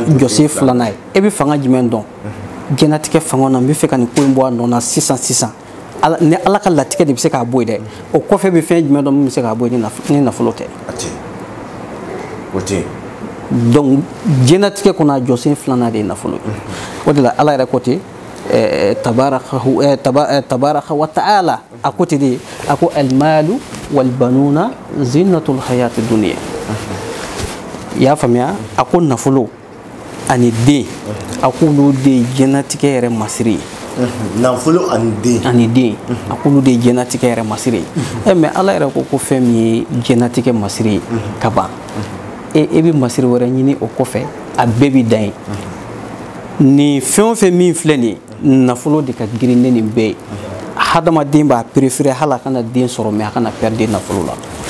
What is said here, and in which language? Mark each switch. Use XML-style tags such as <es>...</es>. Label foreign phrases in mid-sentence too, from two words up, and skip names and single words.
<bm>jɔsen filanan ye e bɛ fanga jumɛn dɔn diɲɛlatigɛ fanga na n bɛ fɛ ka nin ko in bɔ a nɔ na sisan ni ala ka latigɛ de bɛ se k'a bɔ yen dɛ o kɔfɛ bɛ fɛn jumɛn dɔ min bɛ se k'a bɔ yen ni nafolo tɛ o tɛ donc diɲɛlatigɛ kɔnɔ a jɔsen filanan de ye nafolo ye o de la ala yɛrɛ ko ten</bm> <ar>تبارك وتعالى</ar> <bm>a ko ten de a ko</bm> <ar>المال والبنون زينة الحياة الدنيا</ar> <bm>i y'a faamuya a ko nafolo ani den a k'olu de ye diɲɛlatigɛ yɛrɛ masiri ye nafolo ani den a k'olu de ye diɲɛlatigɛ yɛrɛ masiri ye mais ala yɛrɛ ko fɛn min ye diɲɛlatigɛ masiri ye ka ban e bɛ masiri wɛrɛ ɲini o kɔfɛ a bɛɛ bɛ dan ye nin fɛn o fɛn min filɛ nin ye nafolo de ka girin ne nin bɛɛ ye hadamaden b'a préféré hali a kana den sɔrɔ mais a kana perdre nafolo la</bm>